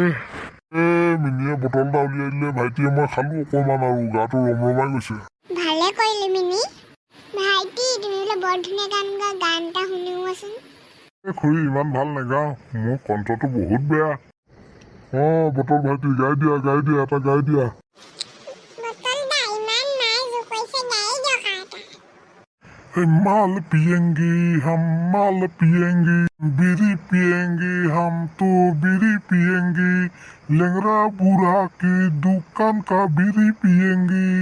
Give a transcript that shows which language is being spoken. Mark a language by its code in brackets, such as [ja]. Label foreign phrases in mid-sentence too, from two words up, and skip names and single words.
[as] মিনিয়ে বটল এটা উলিয়াই দিলে, ভাইটিয়ে মই খালো অকণমান আৰু গাটো ৰমৰমাই গৈছে। ভালে কৰিলে মিনি। ভাইটি তুমি বোলে বৰ ধুনীয়া গান গোৱা, গান এটা শুনিওচোন। খুৰী ইমান ভাল নাগাওঁ, মোৰ কণ্ঠটো বহুত বেয়া। বটল ভাইটি গাই দিয়া এটা গাই দিয়া। [hi] माल पिएंगे हम माल पिएंगे, बीड़ी पिएंगे हम तो बीड़ी पिएंगे, लंगड़ा बूढ़ा की दुकान का बीड़ी पिएंगे।